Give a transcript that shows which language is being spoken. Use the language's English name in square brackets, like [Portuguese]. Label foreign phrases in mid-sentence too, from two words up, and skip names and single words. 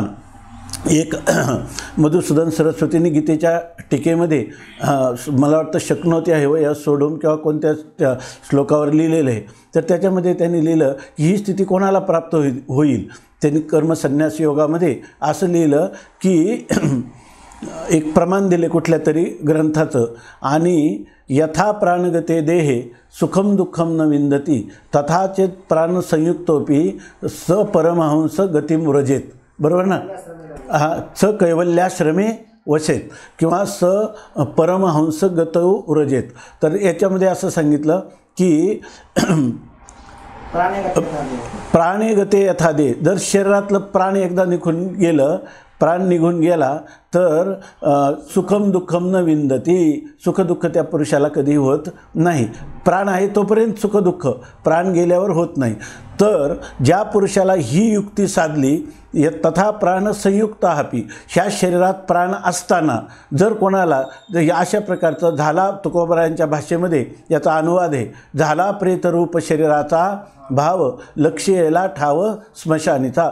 [Marathi] एक मधुसूदन सरस्वतींनी गीतेच्या टीकेमध्ये मला वाटतं शक्नोती आहे व या सोडून किंवा कोणत्या श्लोकावर लिहिलेलं आहे, तर त्याच्यामध्ये त्यांनी लिहिलं की ही स्थिती कोणाला प्राप्त होईल. त्यांनी कर्मसन्यास योगामध्ये असं लिहिलं की एक प्रमाण दिले कुठल्या तरी ग्रंथाचं, आणि [Sanskrit] यथा प्राणगते देहे सुखम दुःखम न विंदती तथा चेत प्राण संयुक्तोपी स परमहंस गतिम व्रजेत. [Marathi] बरोबर ना? [Sanskrit] स कैवल्याश्रमे वसेत किंवा स परमहंस गतौ व्रजेत. [Marathi] तर याच्यामध्ये असं सांगितलं की [Sanskrit] प्राणे गते यथा दे, [Marathi] जर शरीरातलं प्राण एकदा निघून गेला तर [Sanskrit] सुखम दुःखम न विंदती, [Marathi] सुखदुःख त्या पुरुषाला कधी होत नाही. प्राण आहे तोपर्यंत सुखदुःख, प्राण गेल्यावर होत नाही. तर ज्या पुरुषाला ही युक्ती साधली, [Sanskrit] तथा प्राण संयुक्त हापी, [Marathi] ह्या शरीरात प्राण असताना जर कोणाला अशा प्रकारचं झाला, तुकोबारायांच्या भाषेमध्ये याचा अनुवाद आहे, झाला प्रेतरूप शरीराचा भाव, लक्ष यायला ठाव स्मशानीचा.